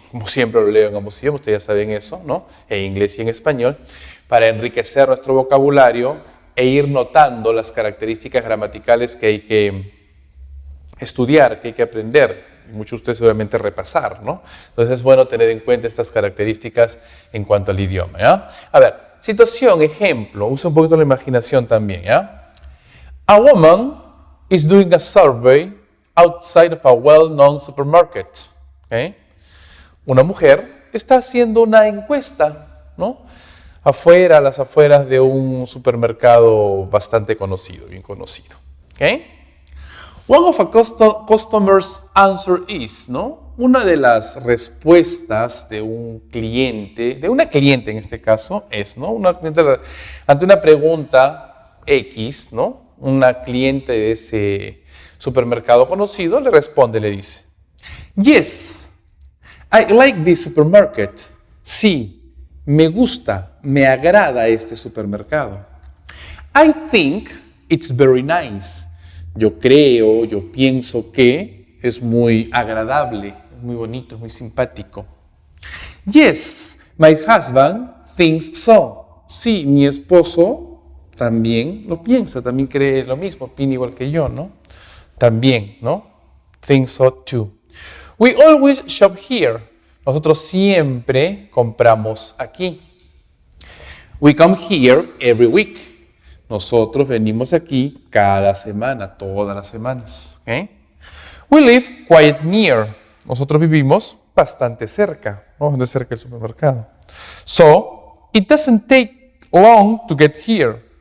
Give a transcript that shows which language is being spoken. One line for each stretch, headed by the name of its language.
Spanish: Como siempre lo leo en ambos idiomas, ustedes ya saben eso, ¿no? En inglés y en español, para enriquecer nuestro vocabulario e ir notando las características gramaticales que hay que estudiar, que hay que aprender. Muchos de ustedes seguramente repasar, ¿no? Entonces es bueno tener en cuenta estas características en cuanto al idioma, ¿ya? A ver, situación, ejemplo, usa un poquito la imaginación también, ¿ya?
English: A woman is doing a survey outside of a well-known supermarket, ¿okay?
Spanish: Una mujer está haciendo una encuesta, ¿no?, afuera, a las afueras de un supermercado bastante conocido, bien conocido, ¿ok?
English: One of a customer's answer is, ¿no?
Spanish: Una de las respuestas de un cliente, de una cliente en este caso, es, ¿no? Ante una pregunta X, ¿no?, una cliente de ese supermercado conocido le responde, le dice,
English: yes, I like this supermarket.
Spanish: Sí, me gusta, me agrada este supermercado.
English: I think it's very nice.
Spanish: Yo creo, yo pienso que es muy agradable, es muy bonito, es muy simpático.
English: Yes, my husband thinks so.
Spanish: Sí, mi esposo también lo piensa, también cree lo mismo, opina igual que yo, ¿no? También, ¿no?
English: Thinks so too. We always shop here.
Spanish: Nosotros siempre compramos aquí.
English: We come here every week.
Spanish: Nosotros venimos aquí cada semana, todas las semanas. ¿Okay?
English: We live quite near.
Spanish: Nosotros vivimos bastante cerca, ¿no?, bastante cerca del supermercado.
English: So, it doesn't take long to get here.